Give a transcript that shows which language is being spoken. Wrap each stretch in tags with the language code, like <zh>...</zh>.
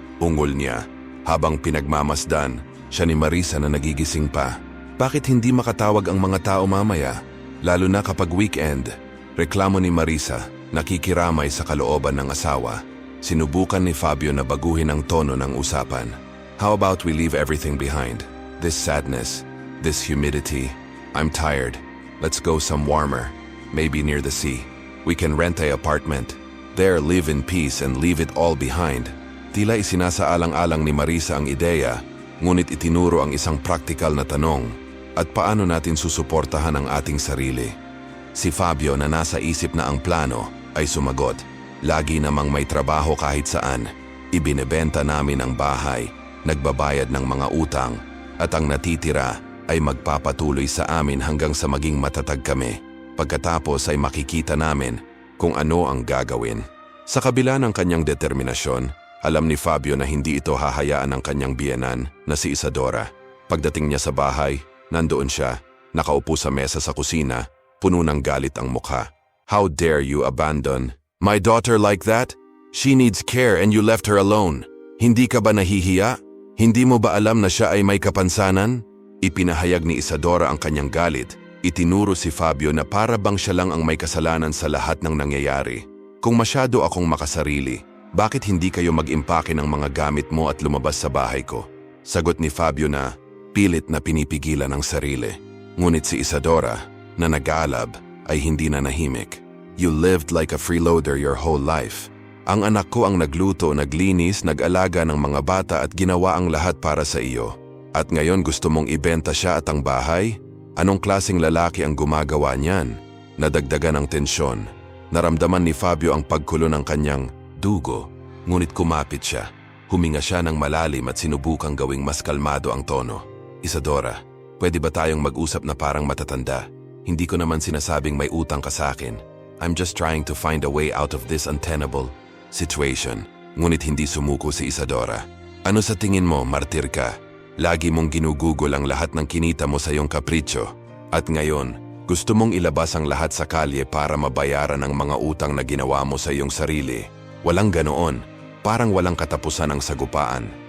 <tl>Ungol niya, habang pinagmamasdan, siya ni Marisa na nagigising pa. Bakit hindi makatawag ang mga tao mamaya? Lalo na kapag weekend. Reklamo ni Marisa, nakikiramay sa kalooban ng asawa. Sinubukan ni Fabio na baguhin ang tono ng usapan.</tl> <en>How about we leave everything behind? This sadness, this humidity. I'm tired. Let's go some warmer. Maybe near the sea. We can rent an apartment. There, live in peace and leave it all behind.</en> <tl>Tila isinasaalang-alang ni Marisa ang ideya, ngunit itinuro ang isang praktikal na tanong. At paano natin susuportahan ang ating sarili? Si Fabio na nasa isip na ang plano ay sumagot. Lagi namang may trabaho kahit saan. Ibinebenta namin ang bahay, nagbabayad ng mga utang, at ang natitira ay magpapatuloy sa amin hanggang sa maging matatag kami. Pagkatapos ay makikita namin kung ano ang gagawin. Sa kabila ng kanyang determinasyon, alam ni Fabio na hindi ito hahayaan ng kanyang biyenan na si Isadora. Pagdating niya sa bahay, nandoon siya, nakaupo sa mesa sa kusina, puno ng galit ang mukha.</tl> <en>How dare you abandon my daughter like that? She needs care and you left her alone.</en> <tl>Hindi ka ba nahihiya? Hindi mo ba alam na siya ay may kapansanan? Ipinahayag ni Isadora ang kanyang galit. Itinuro si Fabio na para bang siya lang ang may kasalanan sa lahat ng nangyayari. Kung masyado akong makasarili, bakit hindi kayo mag-impake ng mga gamit mo at lumabas sa bahay ko? Sagot ni Fabio na pilit na pinipigilan ang sarili. Ngunit si Isadora, na nag-aalab, ay hindi na nahimik.</tl> <en>You lived like a freeloader your whole life.</en> <tl>Ang anak ko ang nagluto, naglinis, nag-alaga ng mga bata at ginawa ang lahat para sa iyo. At ngayon gusto mong ibenta siya at ang bahay? Anong klaseng lalaki ang gumagawa niyan? Nadagdagan ang tensyon. Naramdaman ni Fabio ang pagkulo ng kanyang dugo, ngunit kumapit siya. Huminga siya ng malalim at sinubukang gawing mas kalmado ang tono. Isadora, pwede ba tayong mag-usap na parang matatanda? Hindi ko naman sinasabing may utang ka sa akin.</tl> <en>I'm just trying to find a way out of this untenable situation.</en> <tl>Ngunit hindi sumuko si Isadora. Ano sa tingin mo, martir ka? Lagi mong ginugugol ang lahat ng kinita mo sa iyong kapritsyo. At ngayon, gusto mong ilabas ang lahat sa kalye para mabayaran ang mga utang na ginawa mo sa iyong sarili. Walang ganoon. Parang walang katapusan ang sagupaan.</tl>